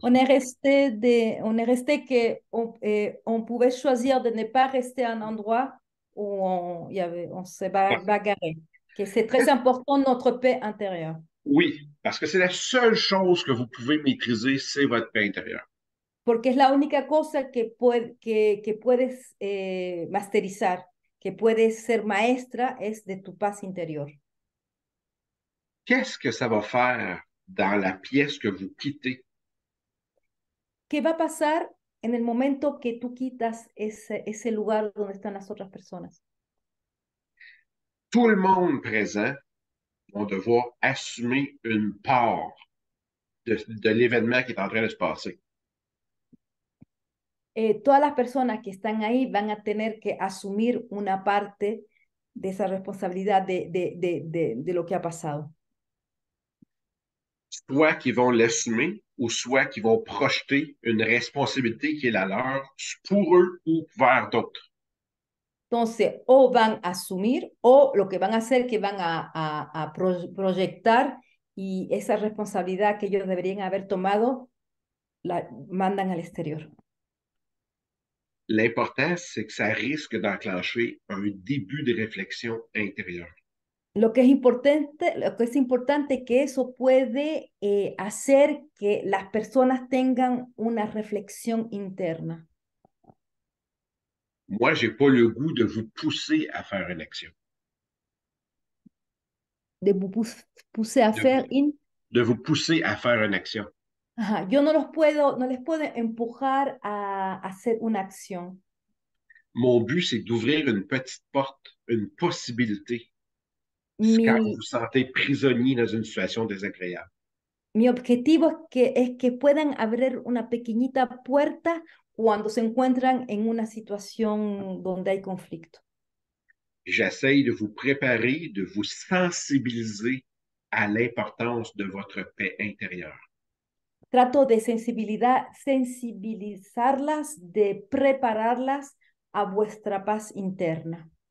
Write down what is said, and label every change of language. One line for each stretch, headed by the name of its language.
French: On est resté que on pouvait choisir de ne pas rester à un endroit où on se Parfait. bagarrait. Que c'est très important notre paix intérieure. Oui, parce que c'est la seule chose que vous pouvez maîtriser, c'est votre paix intérieure.
Spanish: Porque es la única cosa que puedes masterizar, que puedes ser maestra, es de tu paz interior.
French: Qu'est-ce que ça va faire dans la pièce que vous quittez?
Spanish: ¿Qué va a pasar en el momento que tú quitas ese lugar donde están las otras personas?
French: Tout le monde présent va devoir assumer une part de l'événement qui est en train de se passer.
Spanish: Todas las personas que están ahí van a tener que asumir una parte de esa responsabilidad de lo que ha pasado.
French: Soit qu'ils vont l'assumer ou soit qu'ils vont projeter une responsabilité qui est la leur pour eux ou vers d'autres.
Spanish: Entonces, o van a asumir o lo que van a hacer que van a proyectar y esa responsabilidad que ellos deberían haber tomado la mandan al exterior.
French: L'important, c'est que ça risque d'enclencher un début de réflexion intérieure.
Spanish: Lo que es importante que eso puede hacer que las personas tengan una reflexión interna.
French: Moi, j'ai pas le goût de vous pousser à faire une action, De vous pousser à de, faire une. de vous pousser à faire une action.
Spanish: Ajá, yo no les puedo empujar a hacer una acción.
French: Mon but, c'est d'ouvrir une petite porte, une possibilité, quand vous
Spanish: Mi,
French: vous sentez prisonnier dans une situation désagréable.
Spanish: mi objetivo es que puedan abrir una pequeñita puerta cuando se encuentran en una situación donde hay conflicto.
French: J'essaye de vous préparer, de vous sensibiliser à l'importance de votre paix intérieure.
Spanish: Trato de sensibilizarlas, de prepararlas a vuestra paz interna.